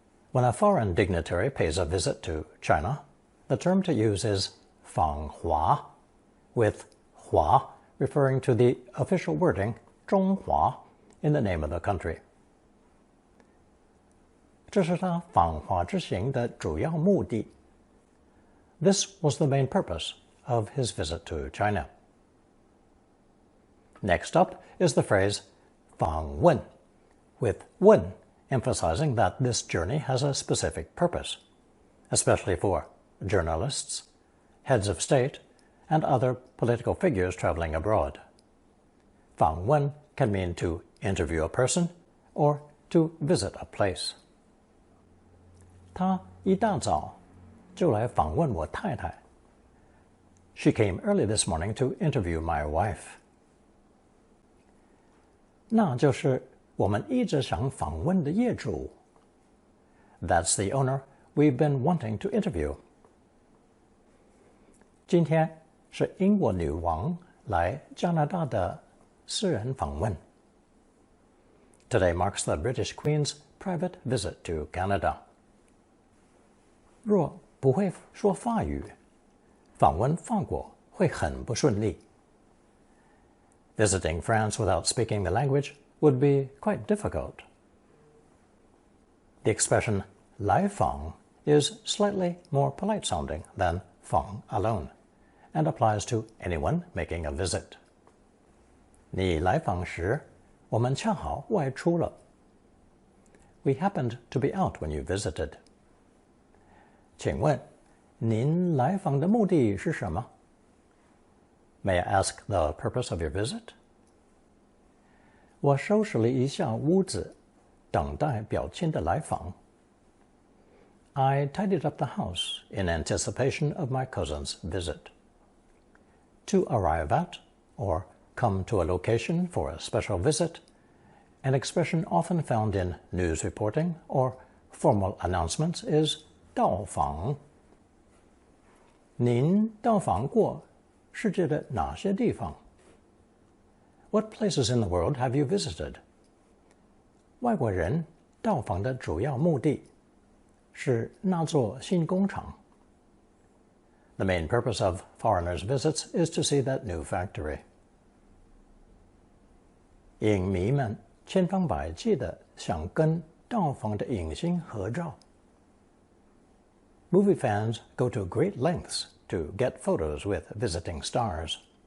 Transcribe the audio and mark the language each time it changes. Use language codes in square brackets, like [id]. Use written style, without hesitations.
[en] When a foreign dignitary pays a visit to China, the term to use is fanghua, with hua referring to the official wording zhonghua in the name of the country. [zh] 这是他访华之行的主要目的. [en] This was the main purpose of his visit to China. Next up is the phrase 访问, with 问 emphasizing that this journey has a specific purpose, especially for journalists, heads of state, and other political figures traveling abroad. 访问 can mean to interview a person or to visit a place. [zh] 他一大早就来访问我太太. [en] She came early this morning to interview my wife. [zh] 那就是我们一直想访问的业主. [en] That's the owner we've been wanting to interview. [zh] 今天是英国女王来加拿大的私人访问. [en] Today marks the British Queen's private visit to Canada. [zh] 若不会说法语，访问法国会很不顺利. [en] Visiting France without speaking the language would be quite difficult. The expression 来访 is slightly more polite sounding than 访 alone, and applies to anyone making a visit. [zh] 你来访时，我们恰好外出了. [en] We happened to be out when you visited. [zh] 请问，您来访的目的是什么? [en] May I ask the purpose of your visit? [zh] 我收拾了一下屋子，等待表亲的来访. [en] I tidied up the house in anticipation of my cousin's visit. To arrive at, or come to a location for a special visit, an expression often found in news reporting or formal announcements is 到访. [zh] 您到访过世界的哪些地方? [en] What places in the world have you visited? [zh] 外国人到访的主要目的是那座新工厂. [en] The main purpose of foreigners' visits is to see that new factory. [zh] 影迷们千方百计地想跟到访的影星合照. [en] Movie fans go to great lengths to get photos with visiting stars.